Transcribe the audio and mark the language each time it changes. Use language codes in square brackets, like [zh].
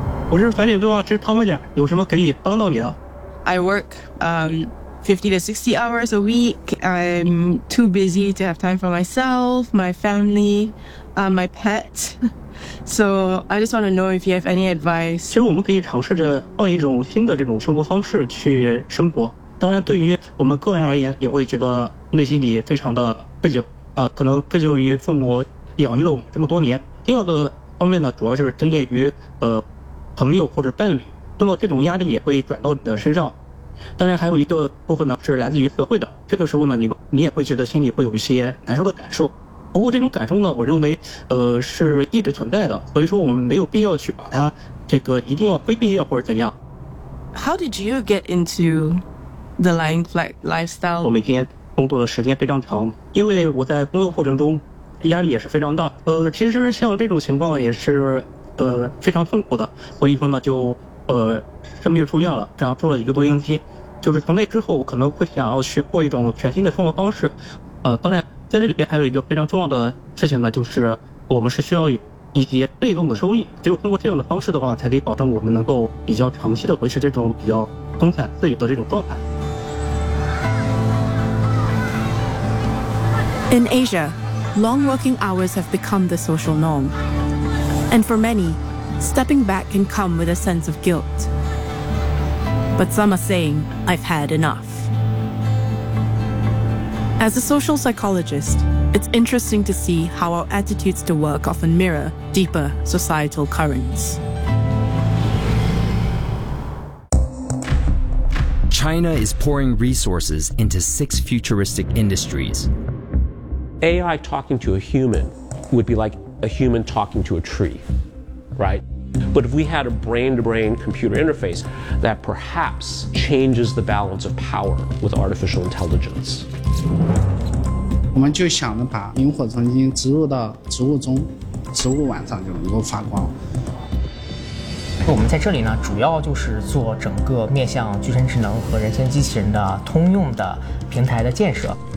[en] I work 50 to 60 hours a week. I'm too busy to have time for myself, my family, my pet. So I just want to know if you have any advice. [zh] 其实我们可以尝试着换一种新的这种生活方式去生活。当然对于我们个人而言也会觉得内心里非常的愧疚，可能愧疚于父母养育了我们这么多年。第二个方面呢，主要就是针对于朋友或者伴侣。那么这种压力也会转到你的身上，当然还有一个部分呢是来自于社会的，这个时候呢你也会觉得心里会有一些难受的感受，不过这种感受呢我认为是一直存在的，所以说我们没有必要去把它这个一定要规避或者怎样。 [en] How did you get into the lying flat lifestyle? [zh] 我每天工作的时间非常长，因为我在工作过程中压力也是非常大，其实像这种情况也是非常痛苦的，所以说呢就生病住院了，这样住了一个多星期，就是从那之后我可能会想要去过一种全新的生活方式。当然在这里边还有一个非常重要的事情呢，就是我们是需要一些被动的收益，只有通过这样的方式的话才可以保证我们能够比较长期的维持这种比较松散自由的这种状态。 [en] In Asia, long working hours have become the social norm, and for manyStepping back can come with a sense of guilt. But some are saying, I've had enough. As a social psychologist, it's interesting to see how our attitudes to work often mirror deeper societal currents. China is pouring resources into six futuristic industries. AI talking to a human would be like a human talking to a tree, right? But if we had a brain-to-brain computer interface, that perhaps changes the balance of power with artificial intelligence. [zh] 我们就想着把萤火虫精植入到植物中，植物晚上就能够发光。我们在这里呢，主要就是做整个面向具身智能和人形机器人的通用的平台的建设。